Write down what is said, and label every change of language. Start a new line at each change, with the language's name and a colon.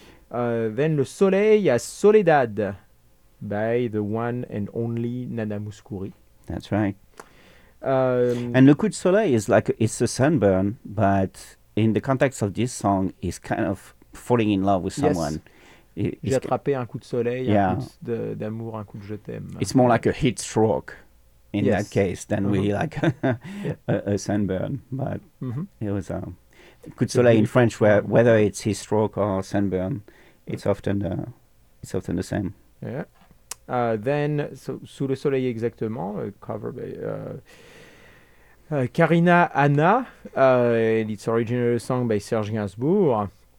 English: Then Le Soleil à Soledad by the one and only Nana Mouskouri. That's right. And Le Coup de Soleil is like, it's a sunburn, but in the context of this song, he's kind of falling in love with someone. Yes.
French: J'ai attrapé un coup de soleil, un coup d'amour, un coup de je t'aime.
English: It's more like a heat stroke in that case than really like a sunburn. But it was a coup de soleil in French, whether it's heat stroke or sunburn, it's often the same. Yeah. Then, Sous le Soleil exactement, cover by Karina Anna, and its original song by Serge Gainsbourg.